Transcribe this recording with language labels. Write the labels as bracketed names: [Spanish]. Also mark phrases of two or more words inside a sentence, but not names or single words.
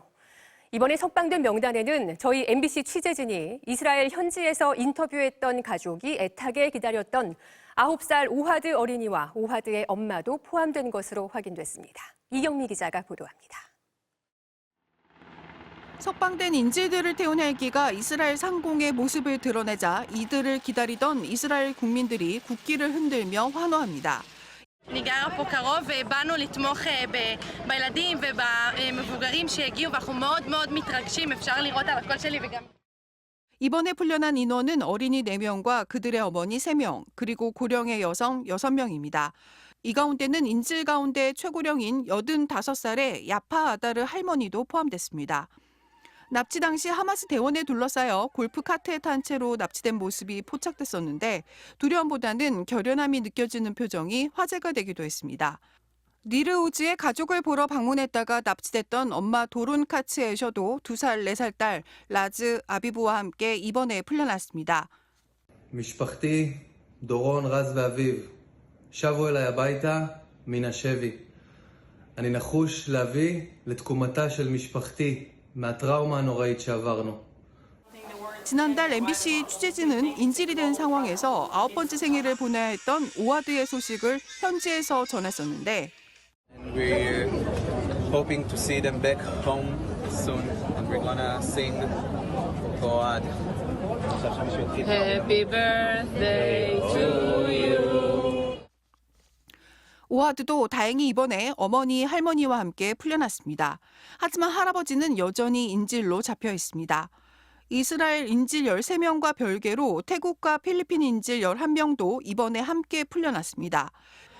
[Korean] 이번에 석방된 명단에는 저희 MBC 취재진이 이스라엘 현지에서 인터뷰했던 가족이 애타게 기다렸던 9살 오하드 어린이와 오하드의 엄마도 포함된 것으로 확인됐습니다. 이경미 기자가 보도합니다. 석방된 인질들을 태운 헬기가 이스라엘 상공의 모습을 드러내자 이들을 기다리던 이스라엘 국민들이 국기를 흔들며 환호합니다. [Hebrew] אני גרה פה קרוב ובאנו לתמוך בילדים ובמבוגרים שהגיעו ואנחנו מאוד מאוד מתרגשים, אפשר לראות על הקול שלי וגם [Korean] 이번에 풀려난 인원은 어린이 4명과 그들의 어머니 3명, 그리고 고령의 여성 6명입니다. 이 가운데는 인질 가운데 최고령인 85살의 야파 아다르 할머니도 포함됐습니다. 납치 당시 하마스 대원에 둘러싸여 골프 카트에 탄 채로 납치된 모습이 포착됐었는데 두려움보다는 결연함이 느껴지는 표정이 화제가 되기도 했습니다. 니르우즈의 가족을 보러 방문했다가 납치됐던 엄마 도론 카츠에셔도 2살, 4살 딸 라즈 아비부와 함께 이번에 풀려났습니다. [Hebrew] משפחתי, דורון, רז ואביב, שבו אליי הביתה מן השבי. אני נחוש להביא לתקומתה של משפחתי מהטראומה הנוראית שעברנו. [Korean] 지난달 MBC 취재진은 인질이 된 상황에서 9번째 생일을 보내야 했던 오하드의 소식을 현지에서 전했었는데 [English] We're hoping to see them back home soon and we're gonna sing God. Happy birthday to you. [Korean] 오하드도 다행히 이번에 어머니, 할머니와 함께 풀려났습니다. 하지만 할아버지는 여전히 인질로 잡혀 있습니다. 이스라엘 인질 13명과 별개로 태국과 필리핀 인질 11명도 이번에 함께 풀려났습니다.